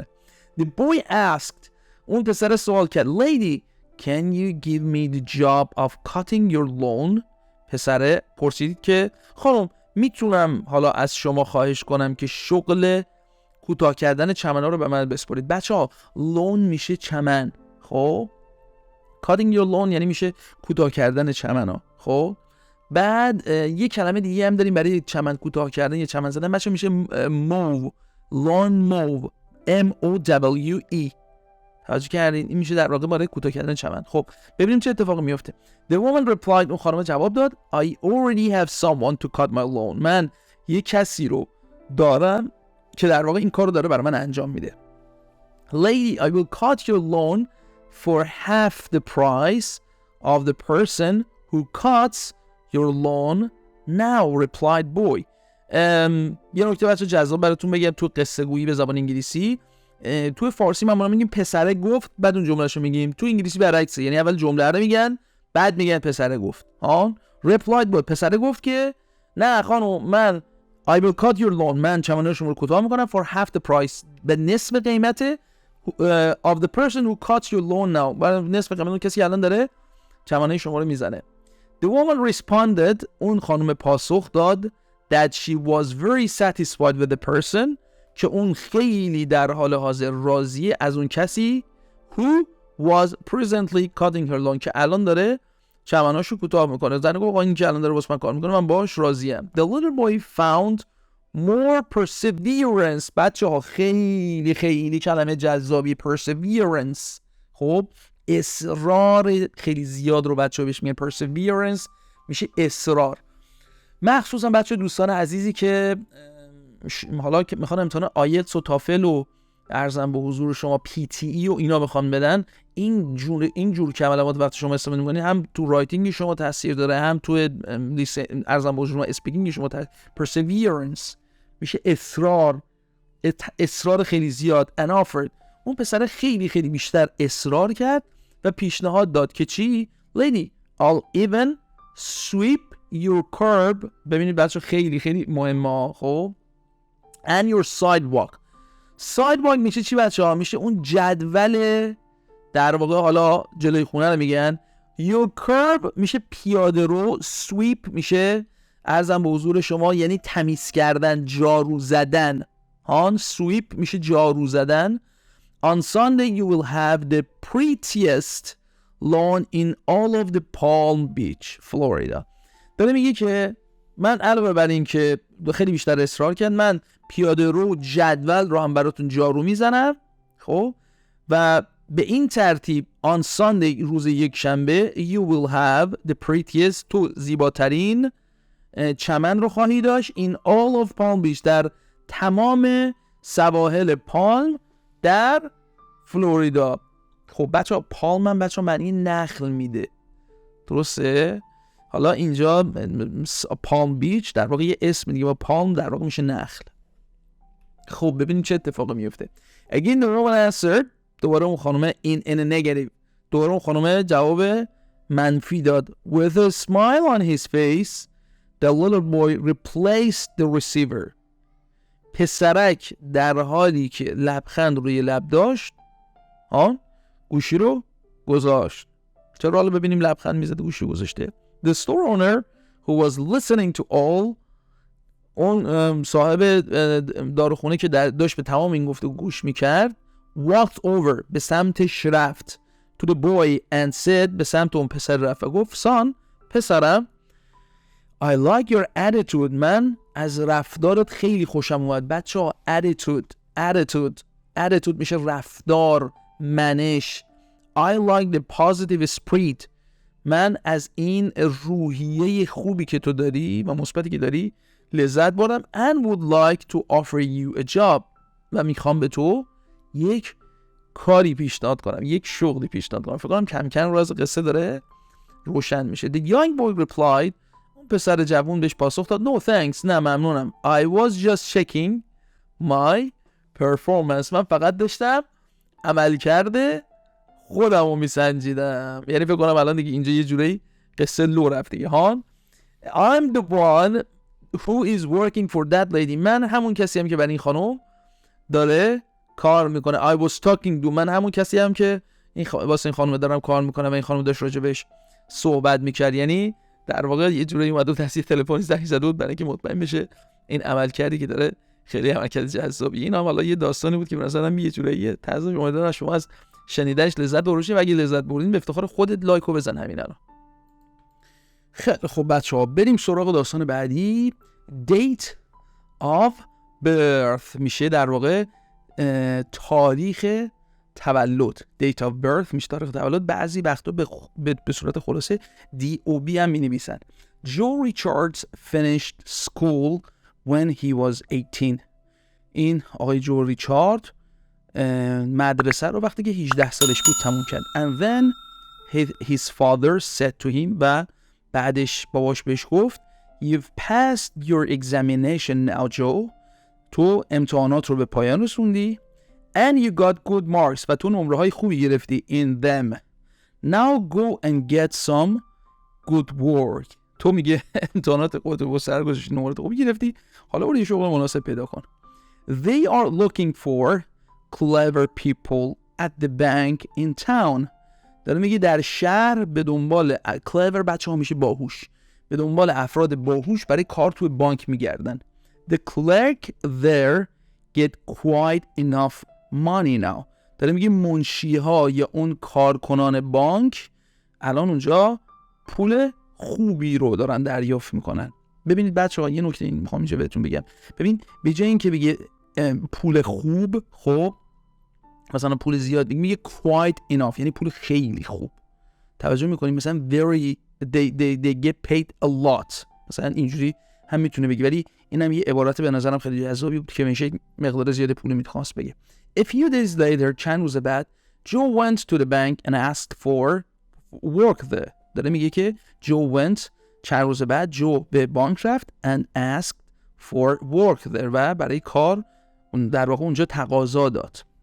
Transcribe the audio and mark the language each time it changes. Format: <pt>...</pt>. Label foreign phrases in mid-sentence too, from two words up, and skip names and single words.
<en>the boy asked</en> <fa>اون پسر سوال کرد</fa> <en>lady can you give me the job of cutting your lawn.</en> <fa>پسره پرسید که خانم میتونم حالا از شما خواهش کنم که شغل کوتاه کردن چمن‌ها رو به من بسپارید. بچه‌ها lawn میشه چمن، خب</fa> <en>cutting your lawn</en> <fa>یعنی میشه کوتاه کردن چمن‌ها. خب بعد یه کلمه دیگه هم داریم برای چمن کوتاه کردن یا چمن زدن، بچه‌ها میشه</fa> <en>mow، lawn mow MOWE.</en> <fa>توجه کردین؟ این میشه در واقع برای کوتاه کردن چمن. خب ببینیم چه اتفاقی میفته.</fa> <en>The woman replied</en> <fa>اون خانم جواب داد</fa> <en>I already have someone to cut my lawn.</en> <fa>من یه کسی رو دارم که در واقع این کارو داره برای من انجام میده.</fa> <en>Lady I will cut your lawn for half the price of the person who cuts your lawn now replied boy.</en> <fa>یه نکته بچه جذاب براتون بگم تو قصه گویی به زبان انگلیسی، تو فارسی ما میگیم پسره گفت بعد اون جملهشو میگیم، تو انگلیسی برعکسه، یعنی اول جمله رو میگن بعد میگن پسره گفت.</fa> <en>replied boy</en> <fa>پسره گفت که نه خانم من</fa> <en>I will cut your lawn</en> <fa>من چمنه شما رو کوتاه میکنم</fa> <en>for half the price</en> <fa>به نصف قیمت</fa> <en>of the person who cuts your lawn now</en> <fa>نصف قیمت اون کسی الان داره چمنه شما رو میزنه.</fa> <en>The woman responded</en> <fa>اون خانم پاسخ داد</fa> <en>that she was very satisfied with the person</en> <fa>که اون خیلی در حال حاضر راضیه از اون کسی</fa> <en>who was presently cutting her lawn</en> <fa>که الان داره چمناشو کوتاه میکنه. زن گفت این که الان داره واسه من کار میکنه من باهاش راضیم.</fa> <en>The little boy found more perseverance.</en> <fa>بچه‌ها خیلی خیلی کلمه جذابی perseverance، خب اصرار خیلی زیاد رو بچه‌ها بهش میگن perseverance، میشه اصرار. مخصوصا بچه دوستان عزیزی که حالا که میخوان امتحان آیلتس و تافل و ارزم به حضور شما PTE و اینا بخوان بدن، این جور کلمات وقتی شما استفاده می‌کنید هم تو رایتینگ شما تاثیر داره هم تو ارزم به حضور شما اسپیکینگ شما perseverance میشه اصرار خیلی زیاد.</fa> <en>and offered</en> <fa>اون پسر خیلی خیلی بیشتر اصرار کرد و پیشنهاد داد که چی؟</fa> <en>lady I'll even sweep your curb.</en> <fa>ببینید بچه خیلی خیلی مهمه. خب</fa> <en>and your sidewalk</en> <fa>میشه چی بچه ها؟ میشه اون جدول در واقع حالا جلوی خونه رو میگن.</fa> <en>your curb</en> <fa>میشه پیاده رو. sweep میشه عرضم به حضور شما یعنی تمیز کردن، جارو زدن. sweep میشه جارو زدن.</fa> <en>on Sunday you will have the prettiest lawn in all of the Palm Beach Florida.</en> <fa>داره میگه که من علاوه بر این که خیلی بیشتر اصرار کرد من پیاده رو جدول رو هم براتون جارو میزنم. خب و به این ترتیب</fa> <en>on Sunday</en> <fa>روز یک شنبه</fa> <en>you will have the prettiest</en> <fa>تو زیباترین چمن رو خواهی داشت</fa> <en>in all of Palm Beach</en> <fa>در تمام سواحل پالم در فلوریدا. خب بچه ها پالم هم بچه ها معنی نخل میده، درسته؟ حالا اینجا پالم بیچ در واقع یه اسم دیگه با پالم در واقع میشه نخل. خب ببینیم چه اتفاقی میفته.</fa> <en>Again the woman answered</en> <fa>دوباره اون خانومه</fa> <en>in a negative</en> <fa>دوباره اون خانومه جواب منفی داد.</fa> <en>With a smile on his face the little boy replaced the receiver.</en> <fa>پسرک در حالی که لبخند روی لب داشت گوشی رو گذاشت. چرا حالا ببینیم لبخند میزده گوشی گذاشته.</fa> <en>The store owner who was listening to all</en> <fa>اون صاحب داروخونه که داشت به تمام این گفتگو گوش میکرد</fa> <en>walked over</en> <fa>به سمتش رفت</fa> <en>to the boy and said</en> <fa>به سمت اون پسر رفت و گفت son پسرم</fa> <en>I like your attitude.</en> <fa>من از رفتارت خیلی خوشم اومد. بچه ها attitude میشه رفتار، منش.</fa> <en>I like the positive spirit.</en> <fa>من از این روحیه خوبی که تو داری و مثبتی که داری لذت بردم.</fa> <en>and would like to offer you a job.</en> <fa>و میخوام به تو یک کاری پیشنهاد کنم، یک شغلی پیشنهاد کنم. فکر کنم کم کم راز قصه داره روشن میشه.</fa> <en>The young boy replied.</en> <fa>اون پسر جوون بهش پاسخ داد</fa> <en>no thanks.</en> <fa>نه ممنونم.</fa> <en>I was just checking my performance.</en> <fa>من فقط داشتم عمل کرده خودم رو میسنجیدم. یعنی فکر کنم الان دیگه اینجا یه جوری قصه لو رفته.</fa> <en>هان I'm the one who is working for that lady.</en> <fa>من همون کسی هم که برای این خانم داره کار میکنه.</fa> <en>I was talking to.</en> <fa>من همون کسی هم که واسه این خانم دارم کار میکنم و این خانم داشت راجبش صحبت میکرد. یعنی در واقع یه جوری اومد و تصدیق تلفنی زنگ زد بود برای اینکه مطمئن بشه این عمل کردی که داره خیلی عملکرد جذابی. این هم حالا یه داستانی بود که مثلا یه جوری تازه امیدوارم شما از شنیدنش لذت ببرید و اگه لذت بردین به افتخار خودت لایکو بزن همین الان. خیلی خب بچه‌ها بریم سراغ داستان بعدی.</fa> <en>date of birth</en> <fa>میشه در واقع تاریخ تولد.</fa> <en>date of birth</en> <fa>میشه تاریخ تولد. بعضی وقتا به صورت خلاصه DOB هم می‌نویسن.</fa> <en>Joe Richards finished school when he was 18.</en> <fa>این آقای جو ریچارد مدرسه رو وقتی که 18 سالش بود تموم کرد.</fa> <en>And then his father said to him.</en> <fa>و بعدش باباش بهش گفت</fa> <en>You've passed your examination now, Joe.</en> <fa>تو امتحانات رو به پایان رسوندی.</fa> <en>And you got good marks.</en> <fa>و تو نمره های خوبی گرفتی</fa> <en>in them. Now go and get some good work.</en> <fa>تو میگه امتحانات خودت رو سرگذشتی نمره خوبی گرفتی. حالا برو یه شغل مناسب پیدا کن.</fa> <en>They are looking for clever people at the bank in town.</en> <fa>داره میگه در شهر به دنبال clever بچه ها میشه باهوش. به دنبال افراد باهوش برای کار توی بانک میگردن.</fa> <en>The clerk there get quite enough money now.</en> <fa>داره میگه منشی ها یا اون کارکنان بانک الان اونجا پول خوبی رو دارن دریافت میکنن. ببینید بچه ها یه نکته این میخوام اینجا بهتون بگم. ببین به جای این که بگه پول خوب، خب مثلا پول زیاد، میگه</fa> <en>quite enough</en> <fa>یعنی پول خیلی خوب. توجه میکنیم مثلا</fa> <en>very they get paid a lot</en> <fa>مثلا اینجوری هم میتونه بگی، ولی اینم یه عبارت به نظرم خیلی جذابی بود که میشه مقدار زیاد پول میخواست بگه.</fa> <en>A few days later</en> <fa>چند روز بعد</fa> <en>Joe went to the bank and asked for work there.</en> <fa>داره میگه که</fa> <en>Joe went</en> <fa>چند روز بعد جو به بانک رفت</fa> <en>and asked for work there</en> <fa>و برای کار در واقع اونجا تقاضا داد.</fa>